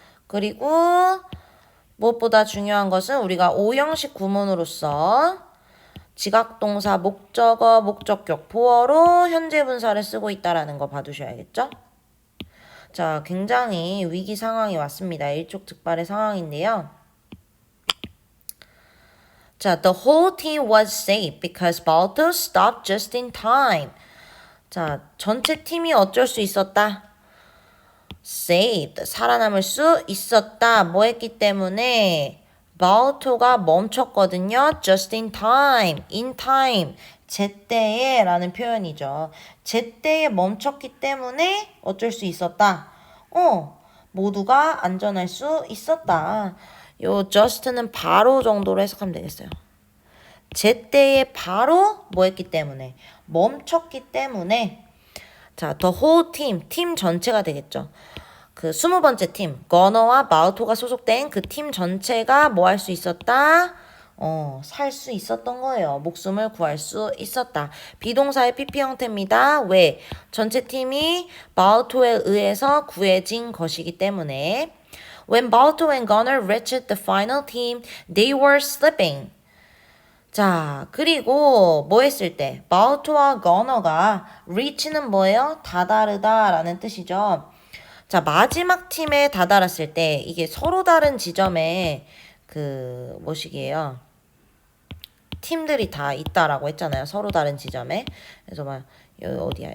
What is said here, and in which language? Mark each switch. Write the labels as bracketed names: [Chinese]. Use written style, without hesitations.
[Korean] 그리고 무엇보다 중요한 것은 우리가 오형식 구문으로서 지각동사, 목적어, 목적격, 보어로 현재 분사를 쓰고 있다라는 거 봐두셔야겠죠? 자, 굉장히 위기 상황이 왔습니다. 일촉즉발의 상황인데요. 자, [English] the whole team was saved because Balto stopped just in time. [Korean] 자, 전체 팀이 어쩔 수 있었다? saved, 살아남을 수 있었다. 뭐 했기 때문에? 바우토가 멈췄거든요. [English] just in time, in time, [Korean] 제때에 라는 표현이죠. 제때에 멈췄기 때문에 어쩔 수 있었다. 모두가 안전할 수 있었다. 요 just는 바로 정도로 해석하면 되겠어요. 제때에 바로 뭐 했기 때문에? 멈췄기 때문에. 자, [English] the whole team, [Korean] 팀 전체가 되겠죠. 그 20번째 팀, 건너와 바우토가 소속된 그 팀 전체가 뭐 할 수 있었다? 살 수 있었던 거예요. 목숨을 구할 수 있었다. 비동사의 PP 형태입니다. 왜? 전체 팀이 바우토에 의해서 구해진 것이기 때문에. [English] When Balto and Gunnar reached the final team, they were slipping. [Korean] 자, 그리고 뭐 했을 때? 바우토와 건너가 reach는 뭐예요? 다다르다 라는 뜻이죠. 자, 마지막 팀에 다다랐을 때 이게 서로 다른 지점에 뭐시기예요? 팀들이 다 있다라고 했잖아요. 서로 다른 지점에. 그래서 여기 어디야?